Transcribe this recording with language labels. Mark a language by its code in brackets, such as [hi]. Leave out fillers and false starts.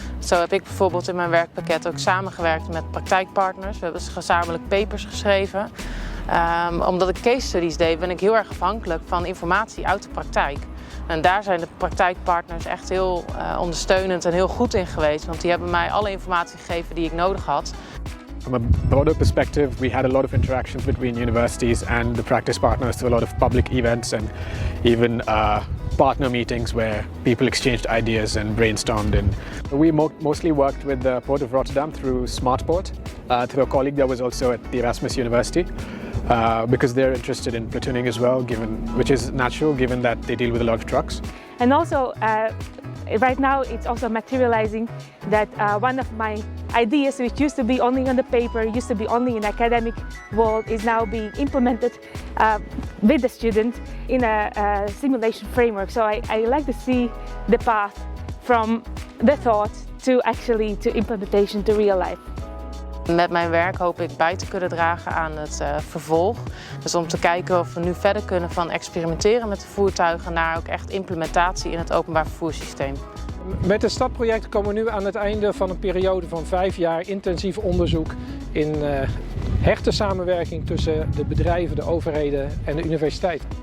[nl] Zo heb ik bijvoorbeeld in mijn werkpakket ook samengewerkt met praktijkpartners. We hebben gezamenlijk papers geschreven. Omdat ik case studies deed, ben ik heel erg afhankelijk van informatie uit de praktijk. En daar zijn de praktijkpartners echt heel ondersteunend en heel goed in geweest, want die hebben mij alle informatie gegeven die ik nodig had. [en] from a broader perspective, we had a lot of interactions between universities and the practice partners through a lot of public events and even partner meetings where people exchanged ideas and brainstormed. And we mostly worked with the Port of Rotterdam through SmartPort, through a colleague that was also at the Erasmus University, because they're interested in platooning as well, which is natural given that they deal with a lot of trucks. And also, right now it's also materializing that one of my ideas, which used to be only on the paper, used to be only in academic world, is now being implemented with the student in a simulation framework. So I like to see the path from the thought to actually to implementation to real life. [nl] Met mijn werk hoop ik bij te kunnen dragen aan het vervolg. Dus om te kijken of we nu verder kunnen van experimenteren met de voertuigen naar ook echt implementatie in het openbaar vervoerssysteem. Met het STAD-project komen we nu aan het einde van een periode van 5 jaar intensief onderzoek in hechte samenwerking tussen de bedrijven, de overheden en de universiteit.